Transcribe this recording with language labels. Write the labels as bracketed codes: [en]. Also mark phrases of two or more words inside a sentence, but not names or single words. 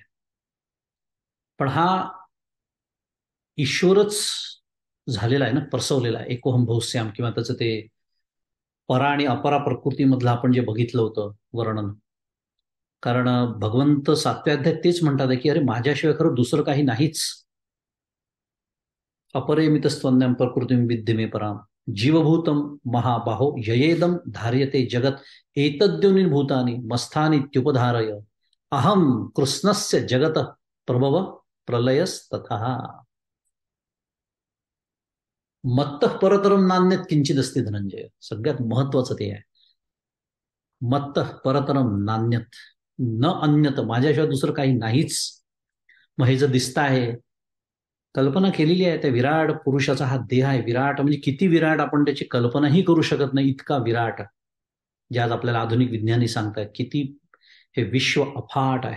[mr] पण हा ईश्वरच झालेला आहे ना, प्रसवलेला आहे, [sa] एकोहम भौस्याम, [mr] किंवा त्याचं ते परा आणि अपरा प्रकृतीमधलं आपण जे बघितलं होतं वर्णन. कारण भगवंत 7व्या अध्यायात तेच म्हणतात की अरे माझ्याशिवाय खरं दुसरं काही नाहीच. [sa] अपरेमितस्त्वन्यम प्रकृतीम विद्ये मे पराम जीवभूतम महाबाहो ययेदम धार्यते जगत एतद्योनिर्भूतानि मस्थानित्युपधारय अहम कृष्णस्य जगत प्रभव प्रलयस्तथा. मत्तः परतरम नान्यत किंचिदस्ति धनंजय. [mr] सगळ्यात महत्वाचं ते आहे, [sa] मत्तः परतरम नान्यत, न अन्यत, [mr] माझ्याशिवाय दुसरं काही नाहीच. मग हे जर दिसत आहे, कल्पना केलेली आहे त्या विराट पुरुषाचा हा देह आहे. विराट म्हणजे किती विराट, आपण त्याची कल्पनाही करू शकत नाही, इतका विराट. जे आज आपल्याला आधुनिक विज्ञानी सांगतायत किती हे विश्व अफाट आहे.